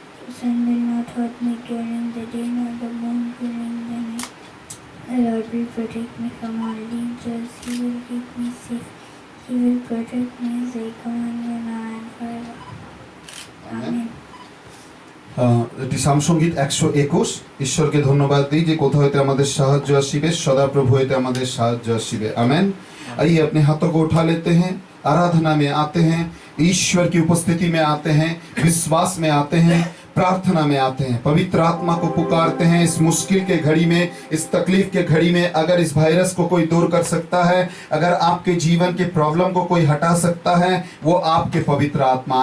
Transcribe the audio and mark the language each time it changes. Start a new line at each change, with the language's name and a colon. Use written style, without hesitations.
English: The sun will not hurt me during the day, nor the moon during the night. The Lord will protect me from all dangers. He will keep me safe. He will protect me as I come on you now and forever. Amen.
Bangla: এটি সাম সঙ্গীত 121। ঈশ্বরকে ধন্যবাদ দিই যে কোথা হইতে আমাদের সাহায্য আসিবে, সদাপ্রভু হইতে আমাদের সাহায্য আসিবে। আমেন।
Hindi: आइए अपने हाथों को उठा लेते हैं, आराधना में आते हैं, ईश्वर की उपस्थिति में आते हैं, विश्वास में आते हैं, प्रार्थना में आते हैं, पवित्र आत्मा को पुकारते हैं। इस मुश्किल के घड़ी में, इस तकलीफ के घड़ी में अगर इस वायरस को कोई दूर कर सकता है, अगर आपके जीवन के प्रॉब्लम को कोई हटा सकता है, वो आपके पवित्र आत्मा।